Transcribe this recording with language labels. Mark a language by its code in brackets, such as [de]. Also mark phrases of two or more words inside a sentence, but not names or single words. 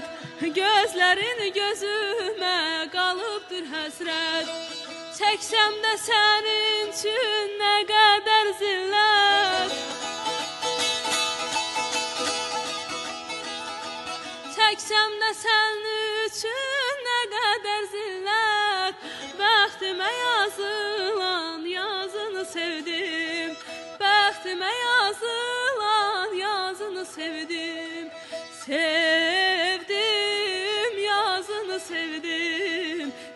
[tr] Gözlerin gözüme kalıptır hasret. Çeksem de senin için ne kadar zillet. Çeksem de senin için ne kadar zillet. [az] Bəxtimə yazılan yazını sevdim. Bəxtimə yazılan yazını sevdim. Sevdim yazını sevdim.